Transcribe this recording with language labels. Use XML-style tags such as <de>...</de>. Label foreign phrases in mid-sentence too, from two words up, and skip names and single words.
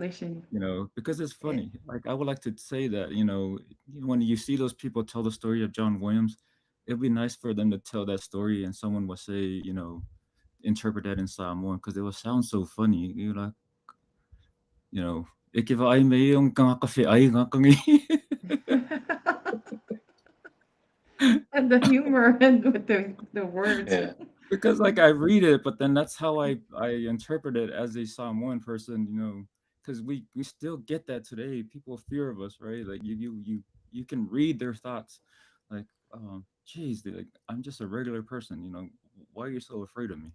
<en>translation. because it's Eh, funny. Like, I would like to say that, when you see those people tell the story of John Williams, it'd be nice for them to tell that story and someone will say, interpret that in Samoan because it will sound so funny. You know, "Ikiva ai me yung kangakafi ai ngakangi." and the humor and with the words. Yeah. Because, like, I read it, but then that's how I interpret it as a Samoan person, because we still get that today. People fear of us, right? Like, you can read their thoughts, like, geez, like, I'm just a regular person, why are you so afraid of me?</en>